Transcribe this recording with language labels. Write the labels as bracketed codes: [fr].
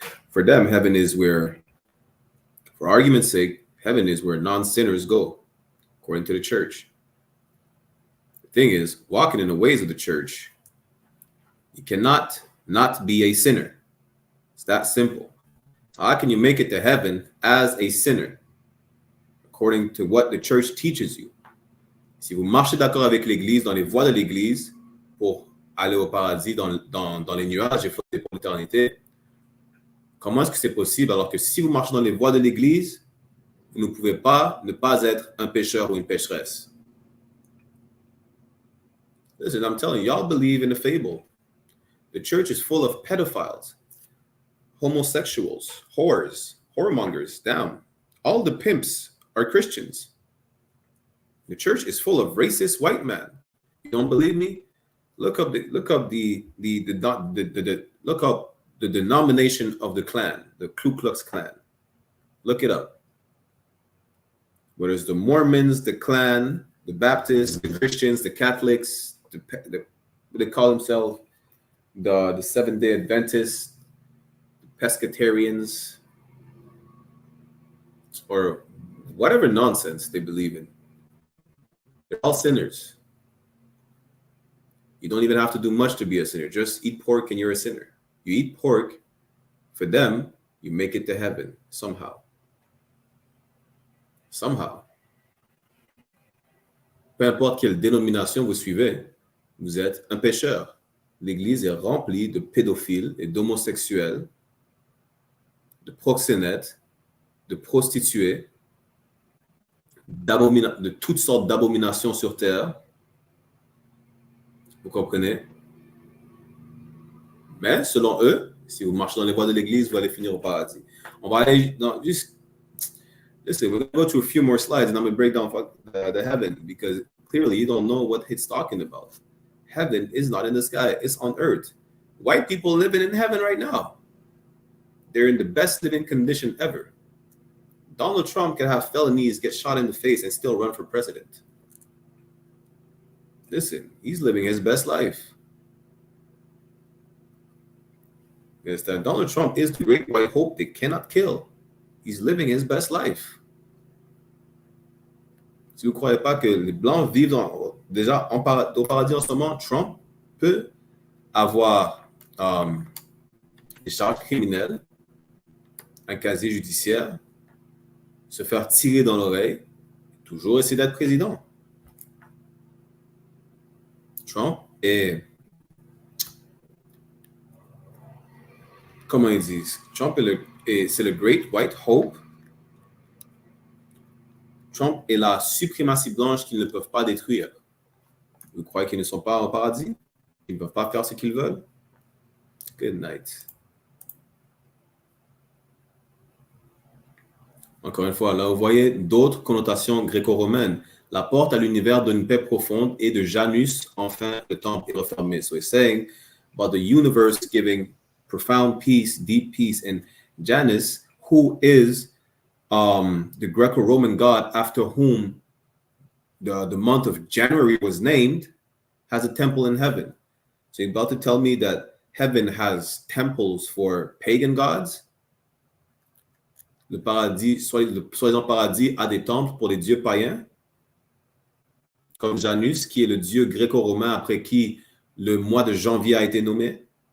[en] For them, heaven is where, for argument's sake, heaven is where non-sinners go, according to the church. Thing is, walking in the ways of the church, you cannot not be a sinner. It's that simple. How can you make it to heaven as a sinner? According to what the church teaches you. [fr] Si vous marchez d'accord avec l'Église, dans les voies de l'Église, pour aller au paradis, dans les nuages et flotter pour l'éternité, comment est-ce que c'est possible alors que si vous marchez dans les voies de l'Église, vous ne pouvez pas ne pas être un pécheur ou une pécheresse? [en] Listen, I'm telling you, y'all believe in the fable. The church is full of pedophiles, homosexuals, whores, whoremongers, damn. All the pimps are Christians. The church is full of racist white men. You don't believe me? Look up the denomination of the Klan, the Ku Klux Klan. Look it up. Whether it's the Mormons, the Klan, the Baptists, the Christians, the Catholics, they call themselves the Seventh-day Adventists, the Pescatarians, or whatever nonsense they believe in. They're all sinners. You don't even have to do much to be a sinner. Just eat pork and you're a sinner. You eat pork, for them, you make it to heaven somehow. Somehow. [fr] Peu importe quelle dénomination vous suivez, vous êtes un pécheur. L'Église est remplie de pédophiles et d'homosexuels, de proxénètes, de prostituées, de toutes sortes d'abominations sur terre. Vous comprenez? Mais selon eux, si vous marchez dans les voies de l'Église, vous allez finir au paradis. On va aller dans juste... [en] Listen, we're going to go to a few more slides and I'm going to break down the heaven because clearly you don't know what it's talking about. Heaven is not in the sky, it's on earth. White people living in heaven right now. They're in the best living condition ever. Donald Trump can have felonies, get shot in the face, and still run for president. Listen, he's living his best life. Yes, that Donald Trump is the great white hope they cannot kill. He's living his best life. [fr] Si vous ne croyez pas que les Blancs vivent déjà au paradis en ce moment, Trump peut avoir des charges criminelles, un casier judiciaire, se faire tirer dans l'oreille, toujours essayer d'être président. Trump est, comment ils disent, Trump c'est le Great White Hope. Trump est la suprématie blanche qu'ils ne peuvent pas détruire. Vous croyez qu'ils ne sont pas au paradis? Ils ne peuvent pas faire ce qu'ils veulent? [en] Good night. [fr] Encore une fois, là, vous voyez d'autres connotations gréco-romaines. La porte à l'univers d'une paix profonde et de Janus, enfin, le temple est refermé. [en] So it's saying about the universe giving profound peace, deep peace, and Janus, who is the Greco-Roman god after whom the month of January was named, has a temple in heaven. So you're about to tell me that heaven has temples for pagan gods? [fr] Le paradis, soi-disant paradis, a des temples pour les dieux païens, comme Janus, qui est le dieu gréco-romain après qui le mois de janvier a été nommé.